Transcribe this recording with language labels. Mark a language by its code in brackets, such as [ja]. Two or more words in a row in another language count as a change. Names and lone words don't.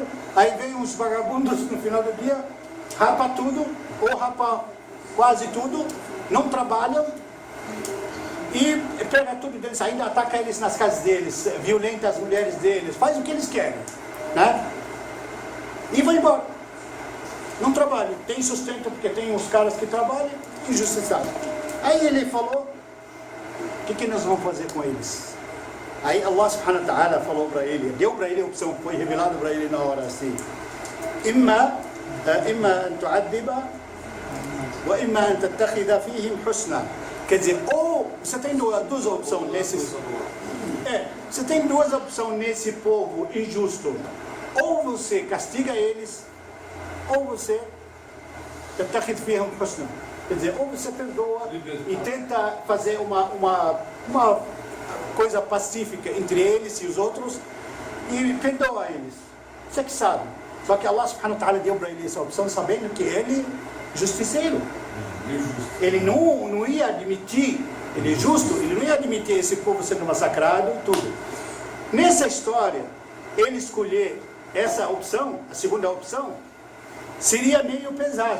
[pt] Aí vem uns vagabundos no final do dia, rapa tudo, ou rapa quase tudo, não trabalham e pega tudo deles, ainda ataca eles nas casas deles, violenta as mulheres deles, faz o que eles querem, né? E vai embora. Não trabalham, tem sustento porque tem uns caras que trabalham, injustiçados. Aí ele falou, o que nós vamos fazer com eles? Aí [ar] الله سبحانه وتعالى [pt] falou para ele, deu para ele a opção, foi revelado para ele na hora assim: [ar] إما أن تعذب وإما أن تتخذ فيهم حسنا. [pt] Quer dizer, ou você tem duas opções nesses. Você tem duas opções nesse povo injusto. Ou você castiga eles, ou você [ar] تتخذ فيهم حسنا. [pt] Quer dizer, ou você perdoa e tenta fazer uma coisa pacífica entre eles e os outros e perdoa eles. Você que sabe. Só que [ar] الله سبحانه وتعالى [pt] deu para ele essa opção sabendo que ele é justiceiro. Ele não ia admitir ele é justo, ele não ia admitir esse povo sendo massacrado e tudo. Nessa história, ele escolher essa opção, a segunda opção, seria meio pesado.